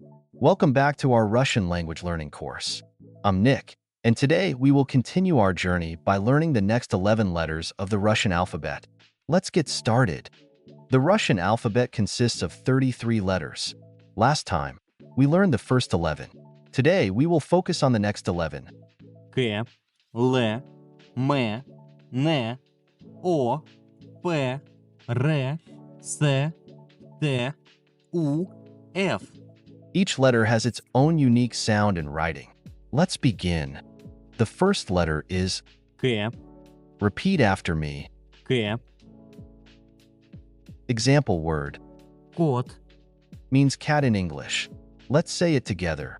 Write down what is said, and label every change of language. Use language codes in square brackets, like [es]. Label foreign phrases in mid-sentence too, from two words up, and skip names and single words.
[en] Welcome back to our Russian language learning course. I'm Nick, and today we will continue our journey by learning the next 11 letters of the Russian alphabet. Let's get started. The Russian alphabet consists of 33 letters. Last time, we learned the first 11. Today, we will focus on the next 11. [ru] К, Л, М, Н, О, П, Р, С, Т, У, Ф. [en] Each letter has its own unique sound and writing. Let's begin. The first letter is [ru] К, [en] repeat after me. [ru] К, [en] Example word [ru] кот, [en] means cat in English. Let's say it together.